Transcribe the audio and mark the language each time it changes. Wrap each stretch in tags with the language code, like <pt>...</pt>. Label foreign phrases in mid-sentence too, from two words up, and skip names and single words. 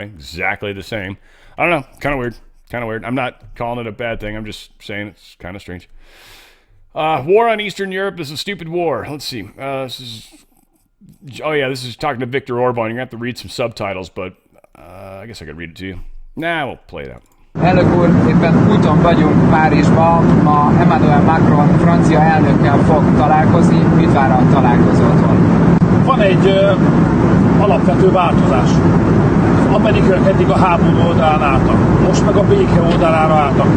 <en>Exactly the same. I don't know. Kind of weird. Kind of weird. I'm not calling it a bad thing. I'm just saying it's kind of strange. War on Eastern Europe. This is a stupid war. Let's see. This is talking to Viktor Orban. You're going to have to read some subtitles, but I guess I could read it to you. Nah, we'll play it out.</en> <hu>Elnök úr, éppen úton vagyunk Párizsba, ma Emmanuel Macron francia elnökkel fog találkozni. Mit vár a találkozótól? Van egy alapvető változás. Az amerikaiak eddig a háború oldalán álltak, most meg a béke oldalára álltak.</hu>